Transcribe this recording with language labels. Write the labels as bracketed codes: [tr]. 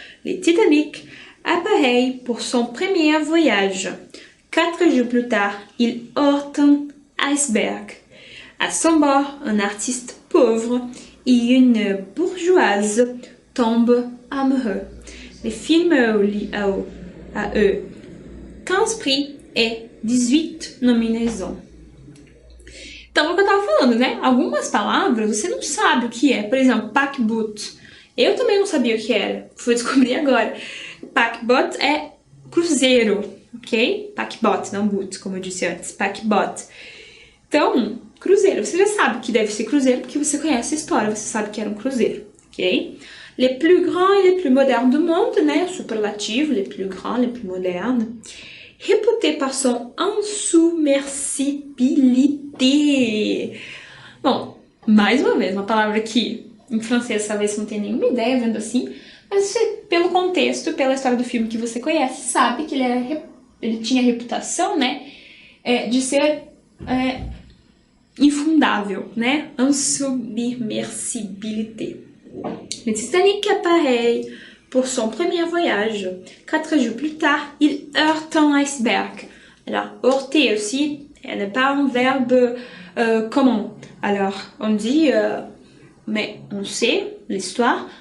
[fr] Le Titanic appareille pour son premier voyage. 4 jours plus tard, il heurte un iceberg. À son bord, un artiste pauvre et une bourgeoise tombent amoureux. Le film a eu 15 prix et 18 nominações. [pt] Então, é o que eu tava falando, né? Algumas palavras você não sabe o que é. Por exemplo, paquebot. Eu também não sabia o que era. Fui descobrir agora. Paquebot é cruzeiro, ok? Paquebot, não boot, como eu disse antes. Paquebot. Então, cruzeiro. Você já sabe que deve ser cruzeiro porque você conhece a história. Você sabe que era um cruzeiro, ok? [fr] Les plus grands et les plus modernes du monde, né? Superlativo, les plus grands, les plus modernes. Réputé par son insubmersibilité. [pt] Bom, mais uma vez, uma palavra que em francês talvez você não tenha nenhuma ideia vendo assim, mas você, pelo contexto, pela história do filme que você conhece, sabe que ele tinha a reputação, né, de ser infundável, né, insubmersibilité. [fr] Le Titanic apparaît pour son premier voyage. 4 jours plus tard, il heurte un iceberg. Alors, heurter aussi n'est pas un verbe commun. Alors, on dit, mais on sait l'histoire.